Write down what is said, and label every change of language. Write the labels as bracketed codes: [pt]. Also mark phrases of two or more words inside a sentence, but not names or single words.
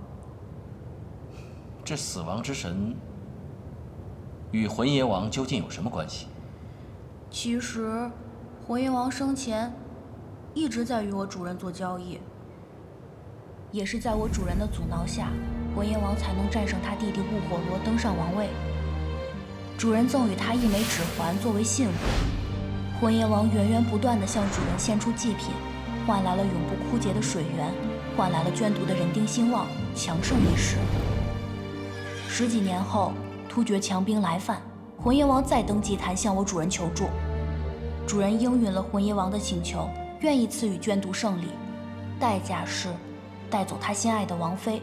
[zh] 这死亡之神与魂邪王究竟有什么关系？其實，魂邪王生前一直在與我主人做交易，也是在我主人的阻撓下，魂邪王才能戰勝他弟弟霧火羅登上王位。主人贈予他一枚指環作為信物，魂邪王源源不斷地向主人獻出祭品，換來了永不枯竭的水源，換來了捐毒的人丁興旺，強盛一時。10幾年後，突厥強兵來犯，魂邪王再登祭壇向我主人求助，主人應允了魂邪王的請求，願意賜予捐毒勝利，代價是帶走他心愛的王妃。